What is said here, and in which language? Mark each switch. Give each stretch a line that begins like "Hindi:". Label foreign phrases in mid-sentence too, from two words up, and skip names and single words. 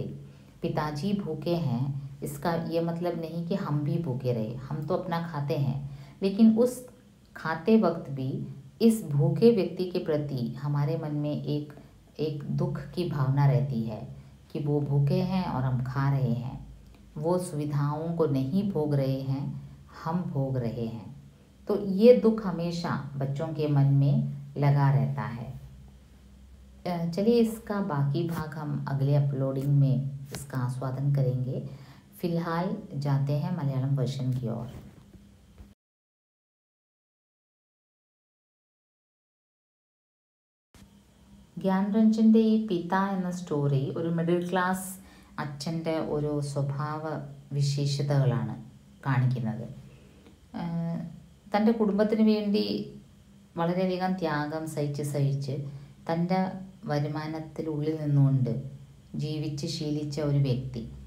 Hindi: पिताजी भूखे हैं इसका ये मतलब नहीं कि हम भी भूखे रहे, हम तो अपना खाते हैं, लेकिन उस खाते वक्त भी इस भूखे व्यक्ति के प्रति हमारे मन में एक दुख की भावना रहती है कि वो भूखे हैं और हम खा रहे हैं, वो सुविधाओं को नहीं भोग रहे हैं, हम भोग रहे हैं। तो ये दुख हमेशा बच्चों के मन में लगा रहता है। चलिए इसका बाकी भाग हम अगले अपलोडिंग में इसका आस्वादन करेंगे। फिलहाल जाते हैं मलयालम वर्जन की ओर।
Malayalam: ജ്ഞാൻരഞ്ജൻ്റെ ഈ പിത എന്ന സ്റ്റോറി ഒരു
English: middle class
Malayalam: അച്ഛൻ്റെ ഒരു സ്വഭാവ വിശേഷതകളാണ് കാണിക്കുന്നത്. തൻ്റെ കുടുംബത്തിന് വേണ്ടി വളരെയധികം ത്യാഗം സഹിച്ച് തൻ്റെ വരുമാനത്തിനുള്ളിൽ നിന്നുകൊണ്ട് ജീവിച്ച് ശീലിച്ച ഒരു വ്യക്തി.